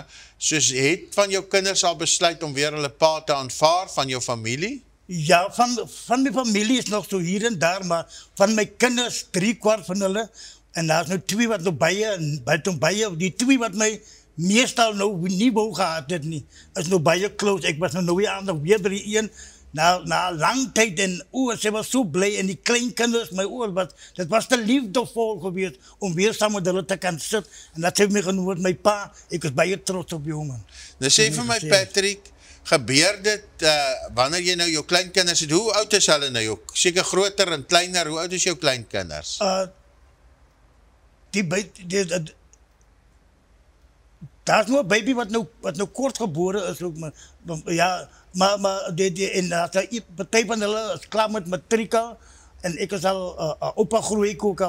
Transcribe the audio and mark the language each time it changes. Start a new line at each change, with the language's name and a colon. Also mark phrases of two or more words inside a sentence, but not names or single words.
Afrikaans: Soos het van jou kinders al besluit om weer hulle pa te aanvaar, van jou familie? Ja, van my familie is nog so hier en daar, maar van my kinders, 3/4 van hulle, en daar is nou 2 wat nog baie, die 2 wat my meestal nou nie wou gehad het nie, is nou baie close. Ek was nou weer aan, nog weer by die een,
Dutch: na lang tijd en ze was zo blij en die kleinkinders, dat was te liefdevol geweest om weer samen met hulle te kan zitten. En dat heeft me genoemd, mijn pa, ik was baie trots op jongen.
Afrikaans: Nou sê vir my Patrick, gebeur dit wanneer jy nou jou kleinkinders het, hoe oud is hulle nou? Seker groter en kleiner, hoe oud is jou kleinkinders? Daar is nog een baby wat nou kort geboren is ook, maar die partij van hulle is klaar met matrika en ik is al opa groei ik ook al.